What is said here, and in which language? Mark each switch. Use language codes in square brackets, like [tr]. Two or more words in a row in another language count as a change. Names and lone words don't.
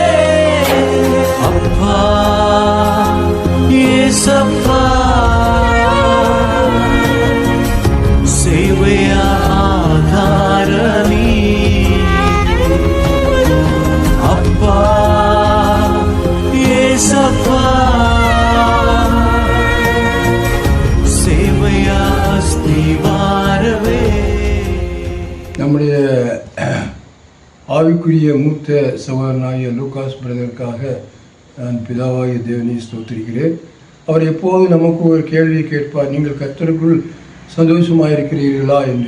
[kn] ಅಪ್ಪ ಯೇಸಪ್ಪ, ಸೇವೆಯ ಆಧಾರ ನೀ. ಅಪ್ಪ ಯೇಸಪ್ಪ, ಸೇವೆಯ அஸ்திவாரமே. [ta] நம்முடைய ஆவிக்குரிய மூத்த சகோதரனாகிய லூகாஸ் பிரதருக்காக நான் பிதாவாகிய தேவனை ஸ்தோத்திரிக்கிறேன். அவர் எப்போது நமக்கு ஒரு கேள்வியை கேட்பார், நீங்கள் கர்த்தருக்குள் சந்தோஷமாயிருக்கிறீர்களா என்று.